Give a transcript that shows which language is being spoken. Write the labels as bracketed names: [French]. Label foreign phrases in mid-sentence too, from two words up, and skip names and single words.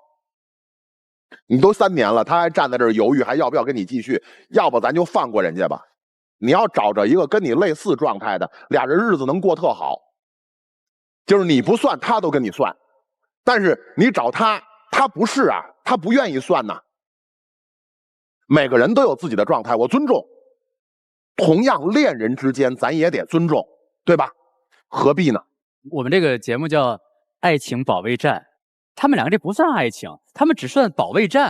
[Chinese] 你都3年了，他還站在這兒猶豫，還要不要跟你繼續？要不咱就放過人家吧。你要找着一個跟你類似狀態的，倆人日子能過特好。就是你不算，他都跟你算。但是你找他，他不是啊，他不願意算吶。每個人都有自己的狀態，我尊重。同樣，戀人之間咱也得尊重，對吧？何必呢？我們這個節目叫《愛情保衛戰》，他們兩個這不算愛情，他們只算保衛戰。